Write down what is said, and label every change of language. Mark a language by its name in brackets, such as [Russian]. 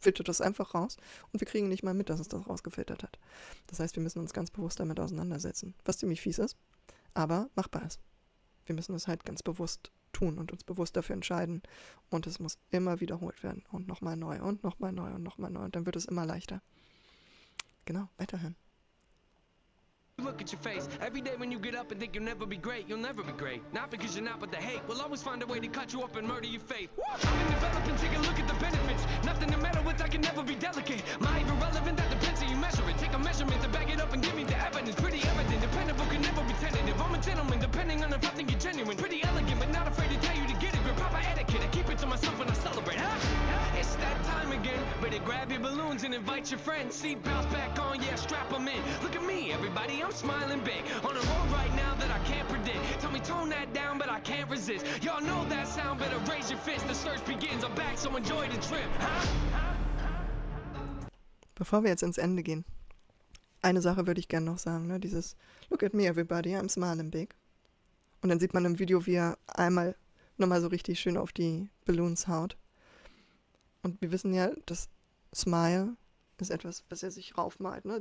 [German] Filtert das einfach raus und wir kriegen nicht mal mit, dass es das rausgefiltert hat. Das heißt, wir müssen uns ganz bewusst damit auseinandersetzen, was ziemlich fies ist, aber machbar ist. Wir müssen es halt ganz bewusst tun und uns bewusst dafür entscheiden und es muss immer wiederholt werden und nochmal neu und nochmal neu und nochmal neu und dann wird es immer leichter. Genau, weiterhören. [English] Look at your face every day when you get up and think you'll never be great, you'll never be great. Not because you're not, but the hate will always find a way to cut you up and murder your faith. I've been developing, take a look at the benefits. Nothing to meddle with, I can never be delicate. My irrelevant, that depends how you measure it. Take a measurement to back it up and give me the evidence. Pretty evident, dependable can never be tentative. I'm a gentleman, depending on if I think you're genuine. Pretty elegant, but not afraid to tell you to get it. Proper etiquette, I keep it to myself when I celebrate. It's that time again. Better grab your balloons and invite your friends. Seatbelts back on, yeah, strap them in. Look at me, everybody, I'm smiling big. On a road right now that I can't predict. Tell me, tone that head down, but I can't resist. Y'all know that sound, better raise your fist. The search begins, I'm back, so enjoy the trip. [German] Bevor wir jetzt ins Ende gehen, eine Sache würde ich gerne noch sagen, ne? Dieses [English] Look at me everybody, I'm smiling big. [German] Und dann sieht man im Video, wie er einmal nochmal so richtig schön auf die Balloons haut. Und wir wissen ja, das Smile ist etwas, was er sich raufmalt, ne?